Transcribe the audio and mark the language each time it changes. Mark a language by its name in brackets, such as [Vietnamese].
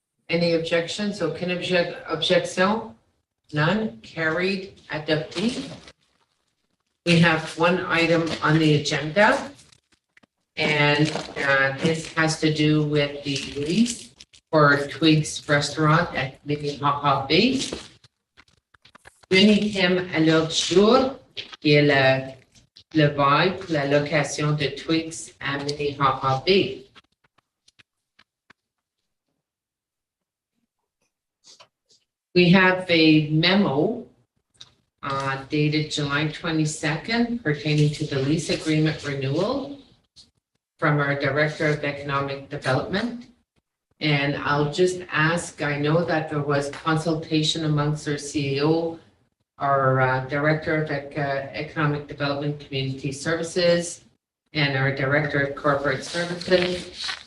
[English] Any objections? [French] Aucune objection? [English] None? Carried, adopted. We have one item on the agenda. And this has to do with the lease for Twigs Restaurant at Minnehaha Bay. [French] Unissime à l'ordre du jour, qui est le bail pour la location de Twigs à Minnehaha Bay. [English] We have a memo dated July 22nd pertaining to the lease agreement renewal from our Director of Economic Development. And I'll just ask, I know that there was consultation amongst our CEO, our Director of Economic Development Community Services, and our Director of Corporate Services.